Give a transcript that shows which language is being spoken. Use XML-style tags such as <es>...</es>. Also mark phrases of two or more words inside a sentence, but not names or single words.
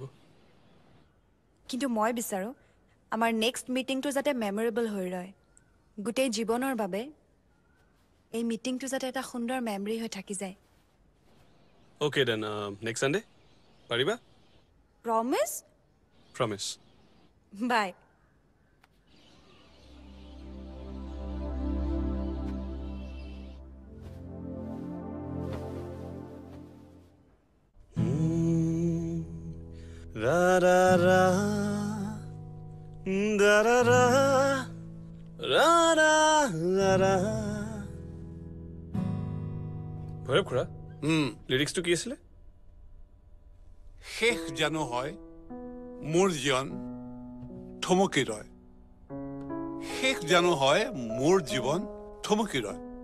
<as>কিন্তু মই বিচাৰো আমাৰ</as> <en>next meeting</en> <as>যাতে মেমৰেবল হৈ ৰয় গোটেই জীৱনৰ বাবে এই মিটিংটো যাতে এটা সুন্দৰ মেমৰি হৈ থাকি যায়</as> <en>okay then next Sunday</en> <as>পাৰিবা প্ৰমিছ প্ৰমিছ বাই ra ra ra da ra ra ra ra ra ra ভৈৰৱ খুৰা লিৰিক্সটো কি আছিলে শেষ জানো হয় মোৰ জীৱন থমকি ৰয় শেষ জানো হয় মোৰ জীৱন থমকি ৰয়</as>